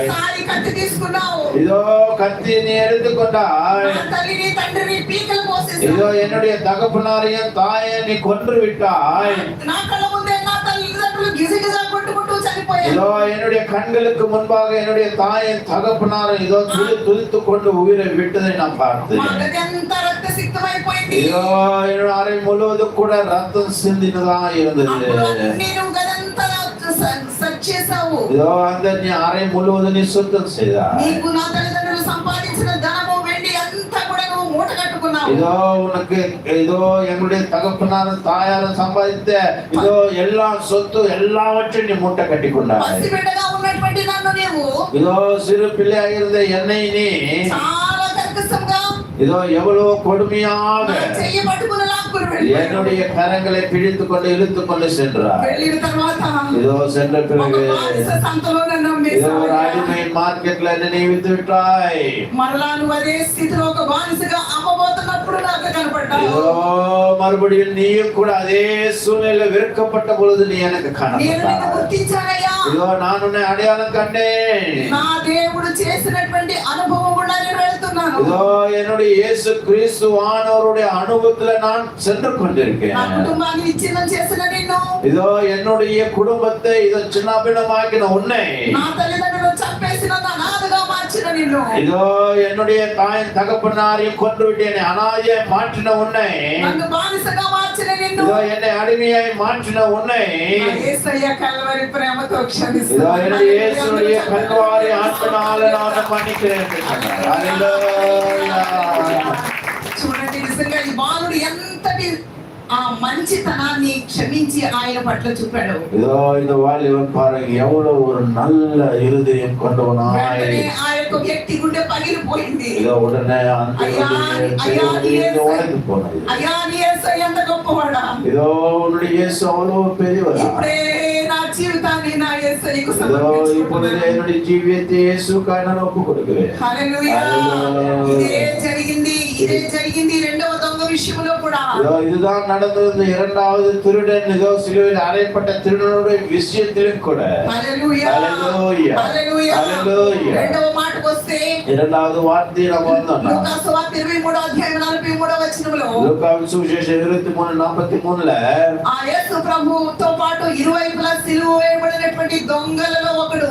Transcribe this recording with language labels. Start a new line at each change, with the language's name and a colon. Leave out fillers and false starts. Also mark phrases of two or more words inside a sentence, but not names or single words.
Telugu: సారి కత్తి తీసుకున్నావు.
Tamil: இதோ கத்தி நீ எடுத்துக்கொண்டாய்.
Telugu: నా తల్లిని తండ్రిని పీకలు కోసేసావు.
Tamil: இதோ என்னுடைய தகப்பனாரையும் தாயை நீ கொன்று விட்டாய்.
Telugu: నా కళ్ళ ముందే నా తల్లిదండ్రులు గిజగిజా కొట్టుకుంటూ చనిపోయారు.
Tamil: இதோ என்னுடைய கண்களுக்கு முன்பாக என்னுடைய தாயின் தகப்பனாரும் இதோ துடித்து கொண்டு உயிரை விட்டதை நான் பார்த்தேன்.
Telugu: మా గది అంతా రక్తసిక్తమైపోయింది.
Tamil: இதோ என்னோட அறை முழுவதும் கூட ரத்தம் சிந்தினதா இருந்தது.
Telugu: నేను గదంతా సెర్చ్ చేసావు.
Tamil: இதோ அந்த நீ அறை முழுவதும் நீ சுத்தம் செய்தாய்.
Telugu: నీకు నా తల్లిదండ్రులు సంపాదించిన ధనము వెండి అంతా కూడా నువ్వు మూట కట్టుకున్నావు.
Tamil: இதோ உனக்கு இதோ எங்களுடைய தகப்பனாரும் தாயாரும் சம்பாதித்த இதோ எல்லா சொத்து எல்லாவற்றையும் நீ மூட்டை கட்டி கொண்டாய்.
Telugu: పసిబిడ్డగా ఉన్నటువంటి నన్ను నీవు
Tamil: இதோ சிறு பிள்ளையாக இருந்த என்னை நீ
Telugu: చాలా కర్కశంగా
Tamil: இதோ எவ்வளவு கொடுமையாக
Telugu: నా చెయ్యి పట్టుకుని లాక్కుని వెళ్ళావు.
Tamil: என்னுடைய கரங்களை பிடித்து கொண்டு இழுத்து கொண்டு சென்றார்.
Telugu: వెళ్ళిన తర్వాత
Tamil: இதோ சென்ற
Telugu: ఒక
Tamil: பிறகு
Telugu: బానిస సంతలో నన్ను
Tamil: இதோ ஒரு
Telugu: అమ్మేశావు.
Tamil: அடிமை மார்க்கெட்ல என்னை வித்து விட்டாய்.
Telugu: మరలా నువ్వు అదే స్థితిలో ఒక బానిసగా అమ్మబోతున్నప్పుడు నాకు కనపడ్డావు.
Tamil: இதோ மறுபடியும் நீயும் கூட அதே சூழ்நிலை வெறுக்கப்பட்ட பொழுது நீ எனக்கு
Telugu: నేను
Tamil: காணப்பட்டாய்.
Telugu: నిన్ను గుర్తించానయ్యా.
Tamil: இதோ நான் உன்னை அடையாளம் கண்டேன்.
Telugu: నా దేవుడు చేసినటువంటి అనుభవం కూడా నేను వెళ్తున్నాను.
Tamil: இதோ என்னுடைய இயேசு கிறிஸ்துவானவருடைய அனுபவத்துல நான் சென்று கொண்டிருக்கேன்.
Telugu: నా కుటుంబాన్ని విచ్ఛిన్నం చేసిన నిన్ను,
Tamil: இதோ என்னுடைய குடும்பத்தை இதோ சின்னபின்னமாக்கின உன்னை,
Telugu: నా తల్లిదండ్రులు చంపేసిన నా అనాథగా మార్చిన నిన్ను,
Tamil: இதோ என்னுடைய தாயின் தகப்பனாரையும் கொன்று விட்டு என்னை அனாதையை மாற்றின உன்னை,
Telugu: నన్ను బానిసగా మార్చిన నిన్ను,
Tamil: இதோ என்னை அடிமையாய் மாற்றின உன்னை,
Telugu: నా యేసయ్య కల్వరి ప్రేమతో
Tamil: இதோ
Telugu: క్షమిస్తున్నాను.
Tamil: என்னுடைய இயேசுடைய கல்வாரி ஆத்மனால நான் மன்னிக்கிறேன் என்று சொன்னார். ஹல்லேலூயா.
Telugu: చూడండి, నిజంగా ఈ బాలుడు ఎంతటి ఆ మంచితనాన్ని క్షమించి ఆయన పట్ల చూపాడు.
Tamil: இதோ இந்த வாலிபன் பாருங்க எவ்வளவு ஒரு நல்ல இருதயம் கொண்டவனாய்.
Telugu: వెంటనే ఆ యొక్క వ్యక్తి గుండె పగిలిపోయింది.
Tamil: இதோ உடனே அந்த உடைந்து போனது.
Telugu: అయ్యా నీ యేసయ్య ఎంత గొప్పవాడా,
Tamil: இதோ உன்னுடைய இயேசு அவ்வளவு பெரியவரா.
Telugu: ఇప్పుడే నా జీవితాన్ని నా యేసయ్యకు
Tamil: இதோ
Telugu: సమర్పించుకుంటున్నాను.
Tamil: இப்பொழுது என்னுடைய ஜீவியத்தை இயேசுக்காக நான் ஒப்புக் கொடுக்கிறேன்.
Telugu: హల్లెలూయా. హల్లెలూయా. ఇదే జరిగింది రెండవ దొంగ విషయంలో కూడా.
Tamil: இதோ இதுதான் நடந்தது இந்த இரண்டாவது திருடன் இதோ சிலுவையில் அறையப்பட்ட திருடனுடைய விஷயத்திலும் கூட.
Telugu: హల్లెలూయా. హల్లెలూయా. హల్లెలూయా. హల్లెలూయా. రెండవ మాటకు వస్తే
Tamil: இரண்டாவது வார்த்தை நம்ம வந்தோம்.
Telugu: లూకా సువార్త 23వ అధ్యాయం 43వ వచనంలో
Tamil: லூக்காவின் சுவிசேஷம் 23:43ல
Telugu: ఆ యేసు ప్రభుతో పాటు ఇరువైపులా సిలువ వేయబడినటువంటి దొంగలలో ఒకడు,